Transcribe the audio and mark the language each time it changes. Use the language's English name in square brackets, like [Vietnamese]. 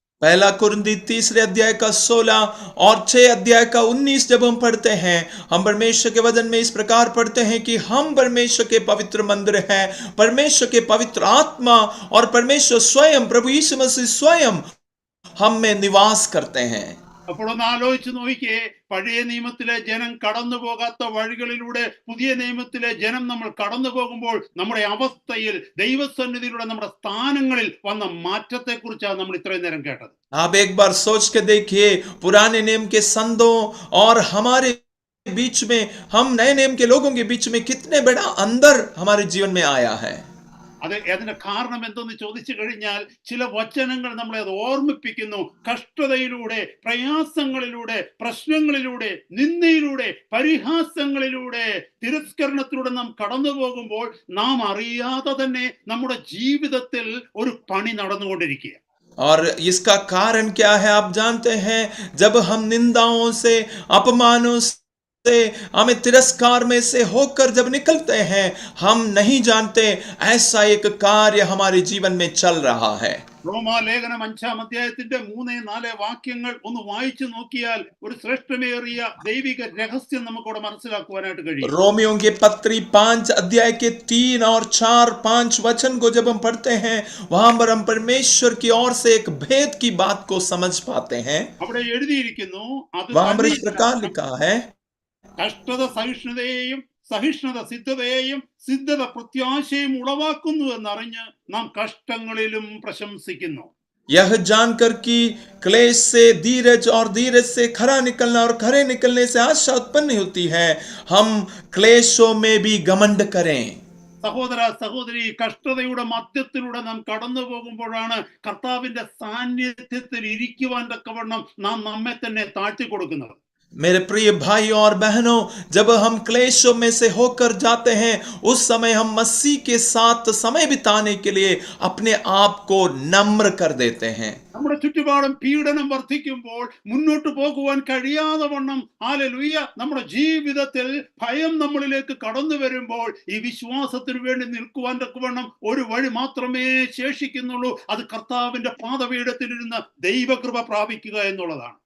[Hindi] पहला कुरिन्थी 3 अध्याय का 16 और 6 अध्याय का 19 जब हम पढ़ते हैं, हम परमेश्वर के वचन में इस प्रकार पढ़ते हैं कि हम परमेश्वर के पवित्र मंदिर हैं, परमेश्वर के पवित्र आत्मा और परमेश्वर स्वयं, प्रभु यीशु मसीह स्वयं हम में निवास करते हैं। [Malayalam] അപ്പോൾ ഒന്ന് ആലോചിച്ച് നോക്കിയേ, പഴയ നിയമത്തിലെ ജനം കടന്നു പോകാത്ത വഴികളിലൂടെ പുതിയ നിയമത്തിലെ ജനം നമ്മൾ കടന്നു പോകുമ്പോൾ നമ്മുടെ അവസ്ഥയിൽ ദൈവസന്നിധിയിലൂടെ നമ്മുടെ സ്ഥാനങ്ങളിൽ വന്ന മാറ്റത്തെ കുറിച്ചാണ് നമ്മൾ ഇത്രയും നേരം കേട്ടത്. [Hindi] आप एक बार सोच के देखिए, पुराने नियम के संतों और हमारे बीच में, हम नए नियम के लोगों के बीच में कितने बड़ा अंदर हमारे जीवन में आया है। [Malayalam] അതിന്റെ കാരണം എന്തെന്ന് ചോദിച്ചു കഴിഞ്ഞാൽ, ചില വചനങ്ങൾ നമ്മളെ അത് ഓർമ്മിപ്പിക്കുന്നു. കഷ്ടതയിലൂടെ, പ്രയാസങ്ങളിലൂടെ, പ്രശ്നങ്ങളിലൂടെ, നിന്ദയിലൂടെ, പരിഹാസങ്ങളിലൂടെ, തിരസ്കരണത്തിലൂടെ നാം കടന്നു പോകുമ്പോൾ നാം അറിയാതെ തന്നെ നമ്മുടെ ജീവിതത്തിൽ ഒരു പണി നടന്നുകൊണ്ടിരിക്കുക. [Hindi] और इसका कारण क्या है आप जानते हैं? जब हम निंदाओं से, अपमानों से, हमें तिरस्कार में से होकर जब निकलते हैं, हम नहीं जानते ऐसा एक कार्य हमारे जीवन में चल रहा है। [Malayalam] റോമാലേഖനം 5-ാം അധ്യായത്തിന്റെ 3-4 വാക്യങ്ങൾ ഒന്ന് വായിച്ചു നോക്കിയാൽ ഒരു ശ്രേഷ്ഠമേറിയ ദൈവിക രഹസ്യം നമുക്കവിടെ മനസ്സിലാക്കുവാനായിട്ട് കഴിയും. [Hindi] रोमियों के पत्री 5 अध्याय के 3 और 4, 5 वचन को जब हम पढ़ते हैं, वहां पर हम परमेश्वर की ओर से एक भेद की बात को समझ पाते हैं। [Malayalam] അവിടെ എഴുതിയിരിക്കുന്നു, അത് [Hindi] वहां पर इस प्रकार लिखा है, [Malayalam] കഷ്ടത സഹിഷ്ണുതയെയും സഹിഷ്ണുത സിദ്ധതയെയും സിദ്ധത പ്രത്യാശയും ഉളവാക്കുന്നു എന്നറിഞ്ഞ് നാം കഷ്ടങ്ങളിലും പ്രശംസിക്കുന്നു. [Hindi] यह जानकर कि क्लेश से धीरज और धीरज से खरा निकलना और खरे निकलने से आशा उत्पन्न होती है, हम क्लेशों में भी घमंड करें। [Malayalam] സഹോദര സഹോദരി, കഷ്ടതയുടെ മധ്യത്തിലൂടെ നാം കടന്നു പോകുമ്പോഴാണ് കർത്താവിന്റെ സാന്നിധ്യത്തിൽ ഇരിക്കുവാൻ തക്കവണ്ണം നാം നമ്മെ തന്നെ താഴ്ത്തി കൊടുക്കുന്നത്. [Hindi] मेरे प्रिय भाइयों और बहनों, जब हम क्लेशों में से होकर जाते हैं, उस समय हम मसीह के साथ समय बिताने के लिए अपने आप को नम्र कर देते हैं। [Malayalam] നമ്മുടെ ചുറ്റുപാടും പീഡനം വർദ്ധിക്കുമ്പോൾ മുന്നോട്ട് പോകുവാൻ കഴിയാതെ വണ്ണം, ഹല്ലേലൂയ, നമ്മുടെ ജീവിതത്തിൽ ഭയം നമ്മളിലേക്ക് കടന്നു വരുമ്പോൾ ഈ വിശ്വാസത്തിന് വേണ്ടി നിൽക്കുവാൻ തക്കവണ്ണം ഒരു വഴി മാത്രമേ ശേഷിക്കുന്നുള്ളൂ. അത് കർത്താവിന്റെ പാദപീഠത്തിലിരുന്ന് ദൈവകൃപ പ്രാപിക്കുക എന്നുള്ളതാണ്.